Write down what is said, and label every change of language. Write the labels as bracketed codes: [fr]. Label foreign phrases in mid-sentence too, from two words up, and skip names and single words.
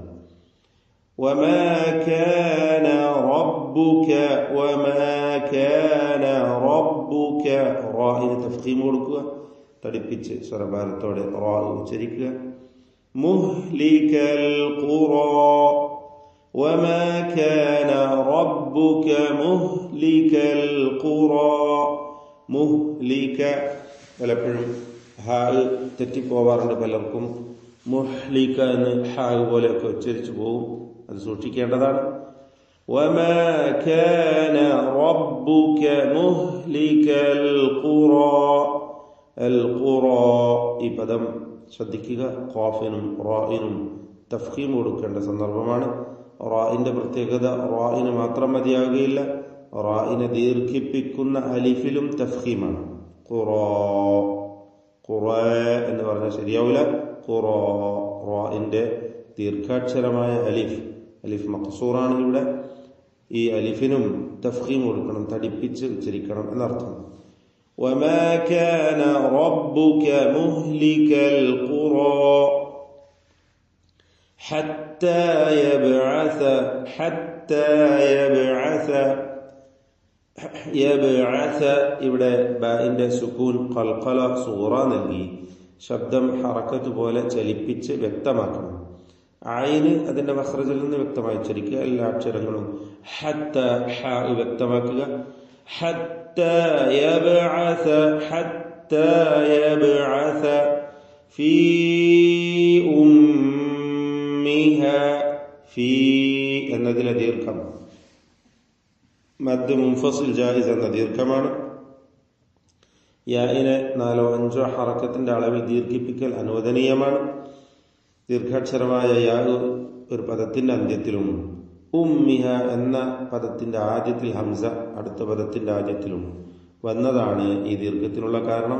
[ar] وما كان ربك. وما كان ربك. [ml] റാഇന് തഫ്ഖീം കൊടുക്കുക. തടിപ്പിച്ച് സ്വരഭാരത്തോടെ റാ ഉച്ചരിക്കുക. [ar] مهلك القرى. وما كان ربك مهلك القرى [ml] മുഹ്ലിക പലപ്പോഴും ഹാ തെറ്റിപ്പോവാറുണ്ട് പലർക്കും. മുഹ്ലിക എന്ന് ഹാ പോലെയൊക്കെ ഉച്ചരിച്ചു പോകും, അത് സൂക്ഷിക്കേണ്ടതാണ്. [ar] وما كان ربك مهلك القرى القرى [ml] ഈ പദം ശ്രദ്ധിക്കുക. ഖാഫിനും റായിനും തഫ്ഖീം കൊടുക്കേണ്ട സന്ദർഭമാണ്. റായിന്റെ പ്രത്യേകത റായിന് മാത്രം മതിയാകുകയില്ല, റായിനെ ദീർഘിപ്പിക്കുന്ന അലിഫിലും തഫ്ഖീമാണ്. ഖുറാ ഖുറാ എന്ന് പറഞ്ഞാൽ ശരിയാവില്ല. ഖുറാ റായിന്റെ ദീർഘാക്ഷരമായ അലിഫ്, അലിഫ് മഖ്സൂറാണ് ഇവിടെ. ഈ അലിഫിനും തഫ്ഖീം കൊടുക്കണം, തടിപ്പിച്ച് ഉച്ചരിക്കണം എന്നർത്ഥം. [ar] وما كان ربك مهلك القرى حتى يبعث [ml] ഇവിടെ ബാഇന്റെ സുക്കൂൻ ഖൽഖല സൂറ നൽകി ശബ്ദം ഹറക്കത്ത് പോലെ ചലിപ്പിച്ച് വ്യക്തമാക്കണം. ഐന് അതിന്റെ മഖ്റജിൽ നിന്ന് വ്യക്തമായി ഉച്ചരിക്കുക. എല്ലാ അക്ഷരങ്ങളും ഹത്ത ഹ വ്യക്തമാക്കുക. [ar] حتى يبعث في أمها في [ml] എന്നതിലെ ദീർഘം മദ് മുൻഫസിൽ ജായിസ് എന്ന ദീർഘമാണ്. യാഇനെ 4-5 ഹറക്കത്തിന്റെ അളവിൽ ദീർഘിപ്പിക്കൽ അനുവദനീയമാണ്. ദീർഘാക്ഷരമായ യാ ഒരു പദത്തിന്റെ അന്ത്യത്തിലും ഉമ്മിഹ എന്ന പദത്തിന്റെ ആദ്യത്തിൽ ഹംസ അടുത്ത പദത്തിന്റെ ആദ്യത്തിലും വന്നതാണ് ഈ ദീർഘത്തിനുള്ള കാരണം.